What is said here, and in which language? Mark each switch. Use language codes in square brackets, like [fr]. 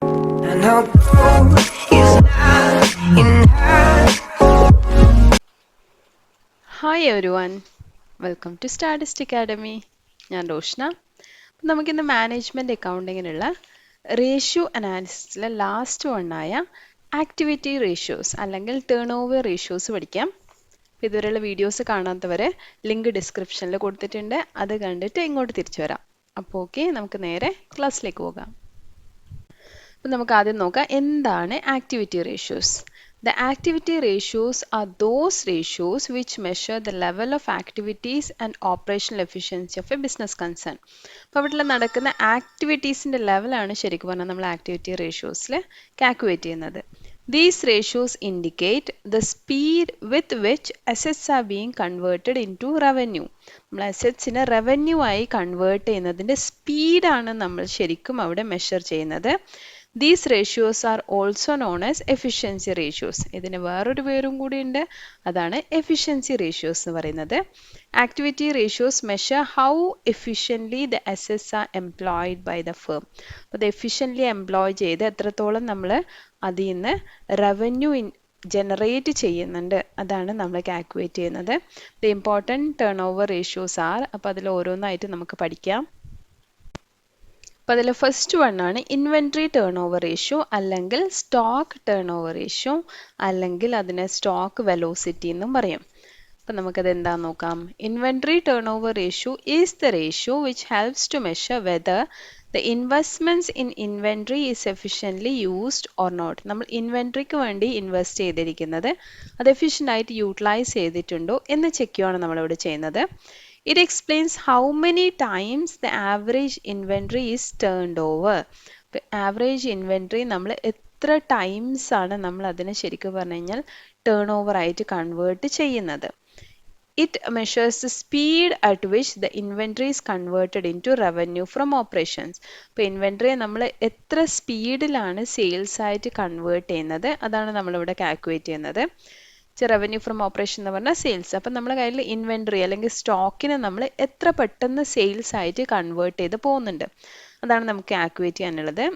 [en] And although he's not in her. Hi everyone, welcome to Statist [ml] academy. ഞാൻ റോഷ്ന. നമുക്കിന്ന് management അക്കൗണ്ടിങ്ങിനുള്ള ratio അനാലിസിസിലെ last വണ്ണായ activity ratios അല്ലെങ്കിൽ turn over ratios പഠിക്കാം. ഇതുവരെയുള്ള videos കാണാത്തവരെ link ഡിസ്ക്രിപ്ഷനിൽ കൊടുത്തിട്ടുണ്ട്, അത് കണ്ടിട്ട് ഇങ്ങോട്ട് തിരിച്ചു വരാം. അപ്പോൾ ഓക്കെ, നമുക്ക് നേരെ ക്ലാസ്സിലേക്ക് പോകാം. അപ്പോൾ നമുക്ക് ആദ്യം നോക്കാം എന്താണ് activity ratios. [en] The activity ratios are those ratios which measure the level of activities and operational efficiency of a business concern. [ml] അപ്പോൾ ഇവിടെ നടക്കുന്ന ആക്ടിവിറ്റീസിൻ്റെ ലെവലാണ് ശരിക്കും പറഞ്ഞാൽ നമ്മൾ ആക്ടിവിറ്റി റേഷ്യോസിൽ കാൽക്കുലേറ്റ് ചെയ്യുന്നത്. [en] These ratios indicate the speed with which assets are being converted into revenue. [ml] നമ്മൾ അസറ്റ്സിനെ revenue ആയി കൺവേർട്ട് ചെയ്യുന്നതിൻ്റെ സ്പീഡാണ് നമ്മൾ ശരിക്കും അവിടെ മെഷർ ചെയ്യുന്നത്. [en] These ratios are also known as efficiency ratios. [ml] ഇതിന് വേറൊരു പേരും കൂടി ഉണ്ട്, അതാണ് efficiency ratios എന്ന് പറയുന്നത്. [en] Activity ratios measure how efficiently the assets are employed by the firm. [ml] അപ്പോൾ ഇത് efficiently employ ചെയ്ത് എത്രത്തോളം നമ്മൾ അതിൽ നിന്ന് റവന്യൂ ജനറേറ്റ് ചെയ്യുന്നുണ്ട്, അതാണ് നമ്മൾ കാൽക്കുലേറ്റ് ചെയ്യുന്നത്. [en] The important turnover ratios are, [ml] അപ്പോൾ അതിൽ ഓരോന്നായിട്ട് നമുക്ക് പഠിക്കാം. അപ്പോൾ അതിൽ first വണ്ണാണ് inventory turn over ratio അല്ലെങ്കിൽ സ്റ്റോക്ക് ടേൺ ഓവർ റേഷ്യോ അല്ലെങ്കിൽ അതിനെ സ്റ്റോക്ക് വെലോസിറ്റി എന്നും പറയും. അപ്പം നമുക്കത് എന്താണെന്ന് നോക്കാം. [en] Inventory turnover ratio is the ratio which helps to measure whether the investments in inventory is efficiently used or not. [ml] നമ്മൾ ഇൻവെൻട്രിക്ക് വേണ്ടി ഇൻവെസ്റ്റ് ചെയ്തിരിക്കുന്നത് അത് എഫിഷ്യൻ്റ് ആയിട്ട് യൂട്ടിലൈസ് ചെയ്തിട്ടുണ്ടോ എന്ന് ചെക്ക് ചെയ്യുകയാണ് നമ്മളിവിടെ ചെയ്യുന്നത്. [en] It explains how many times the average inventory is turned over. [ml] Average inventory നമ്മൾ എത്ര ടൈംസ് ആണ് നമ്മൾ അതിനെ ശരിക്കും പറഞ്ഞു കഴിഞ്ഞാൽ ടേൺ ഓവർ ആയിട്ട് കൺവേർട്ട് ചെയ്യുന്നത്. [en] It measures the speed at which the inventory is converted into revenue from operations. [ml] ഇപ്പോൾ ഇൻവെൻട്രിയെ നമ്മൾ എത്ര സ്പീഡിലാണ് സെയിൽസ് ആയിട്ട് കൺവേർട്ട് ചെയ്യുന്നത്, അതാണ് നമ്മളിവിടെ കാൽക്കുലേറ്റ് ചെയ്യുന്നത്. റവന്യൂ ഫ്രം ഓപ്പറേഷൻ എന്ന് പറഞ്ഞാൽ സെയിൽസ്. അപ്പം നമ്മുടെ കയ്യിൽ ഇൻവെൻട്രി അല്ലെങ്കിൽ സ്റ്റോക്കിനെ നമ്മൾ എത്ര പെട്ടെന്ന് സെയിൽസ് ആയിട്ട് കൺവേർട്ട് ചെയ്ത് പോകുന്നുണ്ട്, അതാണ് നമുക്ക് കാൽക്കുലേറ്റ് ചെയ്യാനുള്ളത്.